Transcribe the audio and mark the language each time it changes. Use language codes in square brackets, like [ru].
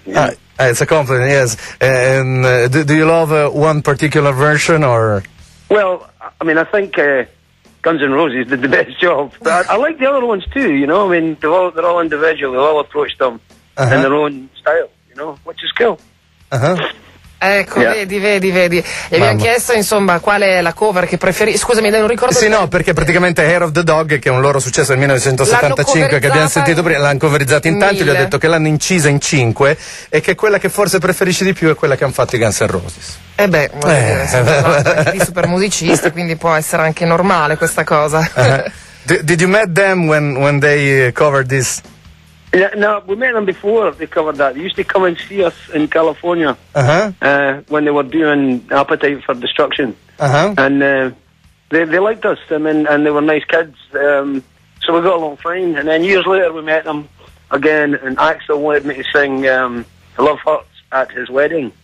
[en] Yeah. It's a compliment, yes. And do you love one particular version or? Well, I mean, I think Guns N' Roses did the best job. But I like the other ones too. You know, I mean, they're all individual. They all approach them in their own style. You know, which is cool. [it] Ecco, yeah. vedi. E mi ha chiesto, insomma, qual è la cover che preferisci. Scusami, non ricordo. Sì, no, perché praticamente Hair of the Dog, che è un loro successo del 1975, che abbiamo sentito prima, l'hanno coverizzato in tanti, gli ho detto che l'hanno incisa in cinque, e che quella che forse preferisci di più è quella che hanno fatto i Guns N' Roses. Beh. Di super musicisti, quindi può essere anche normale questa cosa. [en] Did you meet them when they covered this? Yeah, no, we met them before they covered that. They used to come and see us in California when they were doing Appetite for Destruction. And they liked us, I mean, and they were nice kids. So we got along fine. And then years later we met them again, and Axel wanted me to sing Love Hurts at his wedding.